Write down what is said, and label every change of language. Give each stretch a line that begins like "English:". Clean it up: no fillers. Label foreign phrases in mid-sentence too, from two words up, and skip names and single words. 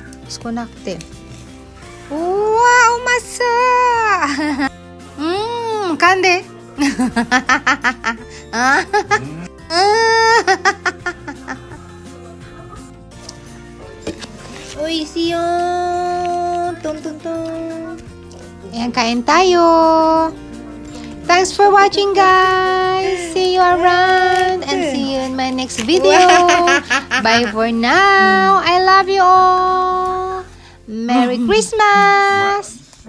Japanese: 少なくて。うわー、うまそう。噛んで。あおいしいよー。
Filipino: トントントン。Ayan, kain tayo.
English: Thanks for watching, guys. See you around and see you in my next video. Bye for now. I love you all. Merry Christmas.